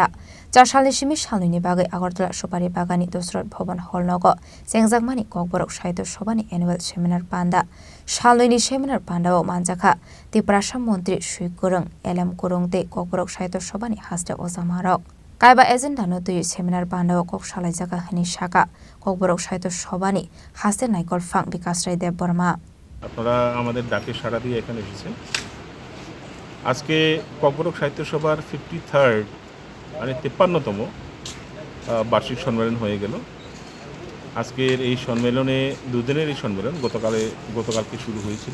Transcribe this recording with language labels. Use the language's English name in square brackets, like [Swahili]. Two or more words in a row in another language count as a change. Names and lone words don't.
[Kok Borok] 4 सालनि सिमी सालनि बागै आगरतला सुपारी बागानी दसरत भवन हल नग सेंजांमनि ककबरक साहित्य सभानि [English] annual seminar [Kok Borok] पान्डा सालनि सेमिनार पान्डाव मानजाखा त्रिपुरा मन्त्री श्री गुरुङ एलएम गुरुङ ते ककबरक साहित्य सभानि हास्टे अजामारक काइबा एजेन्डा नतै सेमिनार पान्डाव कक सालाइजाखा हनि शाखा ककबरक साहित्य सभानि हास्टे नाइकल फां विकास राय देबरमा [Bangla] আপনারা আমাদের ডাকে সাড়া দিয়ে এখানে এসেছেন। আজকে ককবরক সাহিত্য সভার 53rd মানে 53তম বার্ষিক সম্মেলন হয়ে গেল। আজকের এই সম্মেলনে দুদিনের এই সম্মেলন গতকালকে শুরু হয়েছিল।